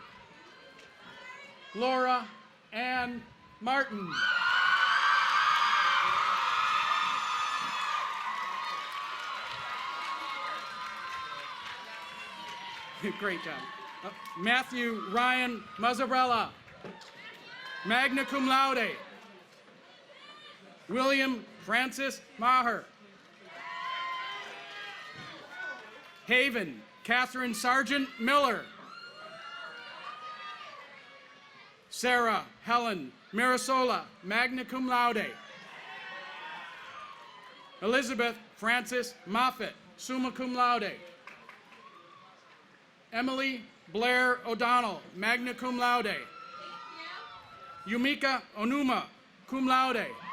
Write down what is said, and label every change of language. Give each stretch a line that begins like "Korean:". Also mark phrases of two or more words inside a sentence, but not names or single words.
English: Laura Ann Martin. Great job. Matthew Ryan Mazzarella,
Latin: magna cum laude.
English: William Francis Maher. Haven Catherine Sargent Miller. Sarah Helen Mirasola,
Latin: magna cum laude.
English: Elizabeth Francis Moffett,
Latin: summa cum laude.
English: Emily Blair O'Donnell,
Latin: magna cum laude.
English: Yumika Onuma,
Latin: cum laude.